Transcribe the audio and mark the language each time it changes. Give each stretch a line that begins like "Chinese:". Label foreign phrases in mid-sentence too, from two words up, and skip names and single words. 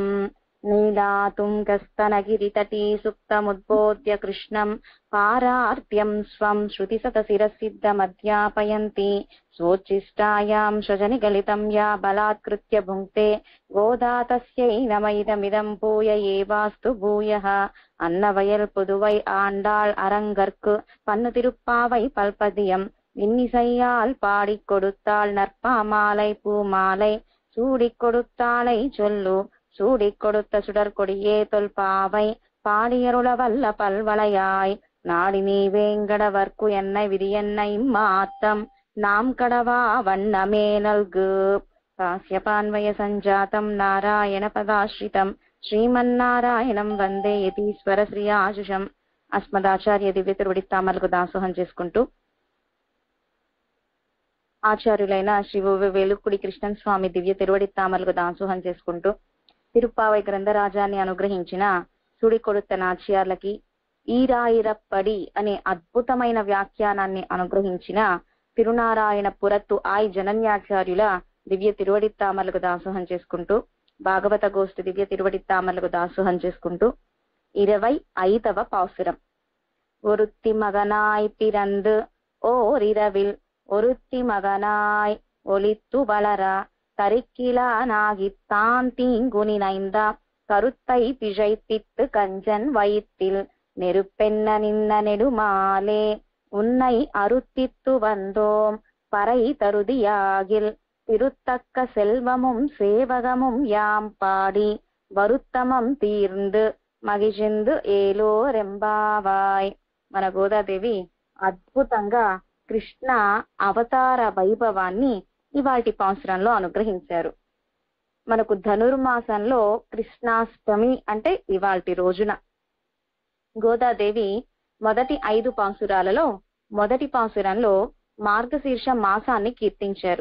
Sanskrit: नीलातुङ्गस्तनगिरितटी सुप्तमुद्बोध्य कृष्णं पारार्त्यं स्वं श्रुतिशतशिरसिद्धमध्यापयन्ति स्वोच्छिष्टायां सृजनिगलितं या बलात्कृत्य भुङ्क्ते गोदा तस्यै नम इदमिदं भूय एवास्तु भूयः।
Tamil: அன்னவயல் புதுவை ஆண்டாள் அரங்கற்கு பன்னு திருப்பாவை பல்பதியம் இன்னிசையால் பாடிக் கொடுத்தாள் நற்பாமாலை பூமாலை சூடிக் கொடுத்தாளை சொல்லு சூடிக் கொடுத்த சுடற்கொடியே தொல்பாவை பாடியருள வல்ல பல்வளையாய் நாடி நீ வேங்கடவர்க்கு என்னை விரியன்னை மாத்தம் நாம் கடவா வண்ணமே நல்கு.
Sanskrit: काश्यपान्वय सञ्जातं नारायण पदाश्रितं श्रीमन्नारायणं वन्दे यतीश्वर श्री आशुषम्.
Telugu: అస్మదాచార్య దివ్య తిరువడి తామలకు దాసోహం చేసుకుంటూ ఆచార్యులైన శ్రీ వేలుకుడి కృష్ణన్ స్వామి దివ్య తిరువడి తామలకు దాసోహం చేసుకుంటూ తిరుప్పావై గ్రంథరాజాన్ని అనుగ్రహించిన సుడికొడుత నాచ్యార్లకి ఈరాయిరప్పడి అనే అద్భుతమైన వ్యాఖ్యానాన్ని అనుగ్రహించిన తిరునారాయణ పురత్తు ఆయి జనన్యాచార్యుల దివ్య తిరువడి తామలకు దాసోహం చేసుకుంటూ భాగవత గోష్ఠి దివ్య తిరువడి తామలకు దాసోహం చేసుకుంటూ 25వ పాసురం.
Tamil: ஒருத்தி மகனாய் பிறந்து ஓரிரவில் ஒருத்தி மகனாய் ஒளித்து வளர கருக்கிலானாகித்தான் தீங்கு நினைந்தா கருத்தை பிழைத்திட்டு கஞ்சன் வயிற்றில் நெருப்பென்ன நின்ன நெடுமாலே உன்னை அருத்தித்து வந்தோம் பறை தருதியாகில் திருத்தக்க செல்வமும் சேவகமும் யாம் பாடி வருத்தமும் தீர்ந்து மகிழ்ந்து ஏலோர் எம்பாவாய்.
Telugu: మన గోదాదేవి అద్భుతంగా కృష్ణ అవతార వైభవాన్ని ఇవాటి పాసురంలో అనుగ్రహించారు. మనకు ధనుర్మాసంలో కృష్ణాష్టమి అంటే ఇవాల్టి రోజున గోదాదేవి మొదటి 5 పాసురాలలో మొదటి పాసురంలో మార్గశీర్ష మాసాన్ని కీర్తించారు.